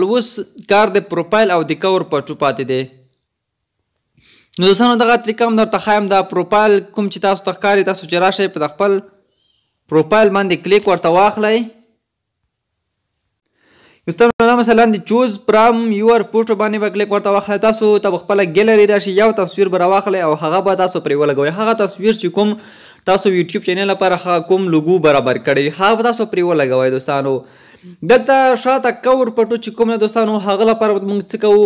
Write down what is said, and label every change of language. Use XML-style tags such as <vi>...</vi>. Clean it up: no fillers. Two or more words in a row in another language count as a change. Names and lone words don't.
<ps>اوس کار د پروفایل او د</ps> <en>cover photo</en> <ps>پاتې دی. نو دوستانو دغه طریقه هم درته ښایم. دا پروفایل کوم چې تاسو ته ښکاري تاسو چې راشئ په د خپل پروفایل باندې کلیک ورته واخلئ. دوستانو مثلا د</ps> <en>choose from your photo</en> <ps>باندې به کلیک ورته واخلئ. تاسو ته به خپله ګیلري راشي، یو تصویر به راواخلئ او هغه به تاسو پرې ولګوئ. هغه تصویر چې کوم تاسو یوټیوب چینل لپاره کوم لوګو برابر کړی هغه به تاسو پرې ولګوئ. دوستانو دلته شاته</ps> <en>cover photo</en> <ps>چې کوم دوستانو هغه لپاره موږ څه کوو.</ps>